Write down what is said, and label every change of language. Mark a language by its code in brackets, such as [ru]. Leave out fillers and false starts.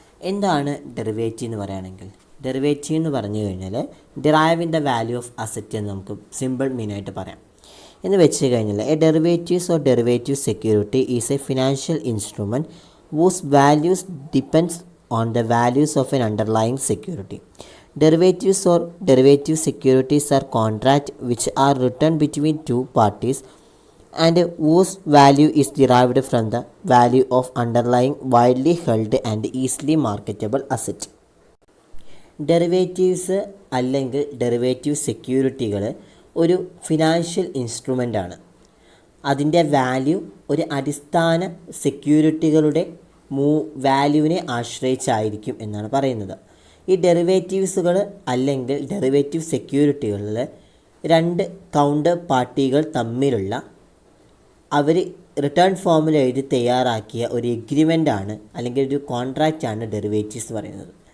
[ml] എന്താണ് ഡെറിവേറ്റീവ് എന്ന് പറയുകയാണെങ്കിൽ, ഡെറിവേറ്റീവ് എന്ന് പറഞ്ഞു കഴിഞ്ഞാൽ [en] derive in the value of asset [ml] എന്ന് നമുക്ക് സിമ്പിൾ മീനായിട്ട് പറയാം. എന്ന് വെച്ച് കഴിഞ്ഞാൽ [en] A derivatives or derivative security is a financial instrument whose values depends on the values of an underlying security. Derivatives or derivative securities are contracts which are written between two parties and whose value is derived from the value of underlying widely held and easily marketable asset. [ml] Derivatives അല്ലെങ്കിൽ derivative സെക്യൂരിറ്റികൾ ഒരു financial instrument ആണ്. അതിൻ്റെ value ഒരു അടിസ്ഥാന സെക്യൂരിറ്റികളുടെ വാല്യൂവിനെ ആശ്രയിച്ചായിരിക്കും എന്നാണ് പറയുന്നത്. ഈ ഡെറിവേറ്റീവ്സുകൾ അല്ലെങ്കിൽ ഡെറിവേറ്റീവ് സെക്യൂരിറ്റികളിൽ രണ്ട് കൗണ്ടർ പാർട്ടികൾ തമ്മിലുള്ള അവർ റിട്ടേൺ ഫോമിൽ എഴുതി തയ്യാറാക്കിയ ഒരു എഗ്രിമെൻ്റാണ് അല്ലെങ്കിൽ ഒരു കോൺട്രാക്റ്റാണ് ഡെറിവേറ്റീവ്സ് പറയുന്നത്.